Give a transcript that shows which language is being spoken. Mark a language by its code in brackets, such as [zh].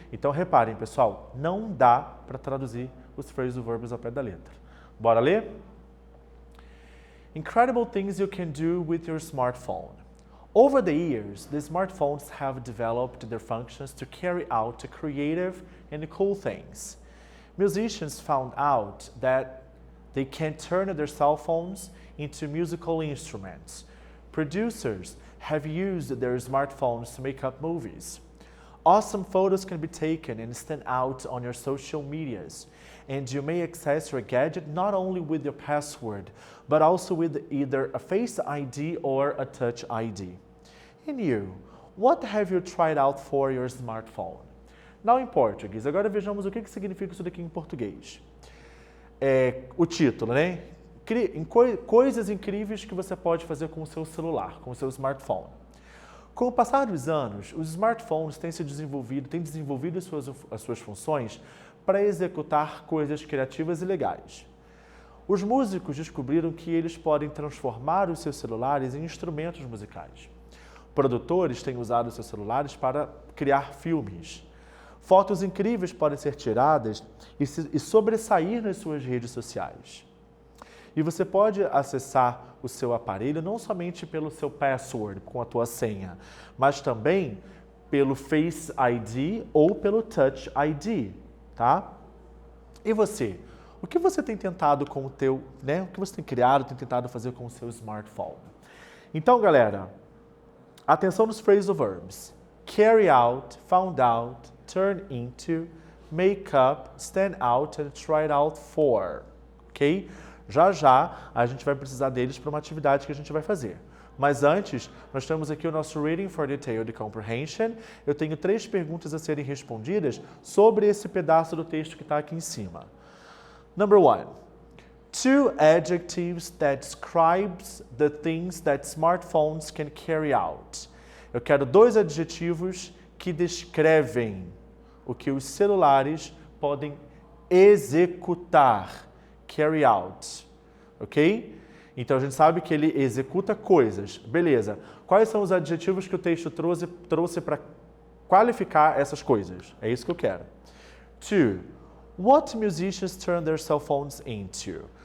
[pt] Então reparem, pessoal, não dá para traduzir os phrasal verbs ao pé da letra. Bora ler? [en] Incredible things you can do with your smartphone. Over the years, the smartphones have developed their functions to carry out creative and cool things. Musicians found out that they can turn their cell phones into musical instruments. Producers have used their smartphones to make up movies. Awesome photos can be taken and stand out on your social medias. And you may access your gadget not only with your password, but also with either a Face ID or a Touch ID. And you, what have you tried out for your smartphone? Now [pt] em português. Agora vejamos o que significa isso daqui em português. O título, né? Coisas incríveis que você pode fazer com o seu celular, com o seu smartphone. Com o passar dos anos, os smartphones têm desenvolvido as suas funções para executar coisas criativas e legais. Os músicos descobriram que eles podem transformar os seus celulares em instrumentos musicais. Produtores têm usado seus celulares para criar filmes. Fotos incríveis podem ser tiradas e sobressair nas suas redes sociais. E você pode acessar o seu aparelho não somente pelo seu password, com a tua senha, mas também pelo Face ID ou pelo Touch ID, tá? E você? O que você tem tentado com o teu, né? O que você tem criado, tem tentado fazer com o seu smartphone? Então, galera, atenção nos phrasal verbs. [en] Carry out, found out, turn into, make up, stand out and try out for, ok? [pt] Já já a gente vai precisar deles para uma atividade que a gente vai fazer. Mas antes, nós temos aqui o nosso Reading for Detailed Comprehension. Eu tenho 3 perguntas a serem respondidas sobre esse pedaço do texto que está aqui em cima. [en] Number 1. 2 adjectives that describes the things that smartphones can carry out. [pt] Eu quero 2 adjetivos que descrevem o que os celulares podem executar. Carry out, ok? Então a gente sabe que ele executa coisas. Beleza. Quais são os adjetivos que o texto trouxe para qualificar essas coisas? É isso que eu quero. 2. [en] What musicians turn their cell phones into?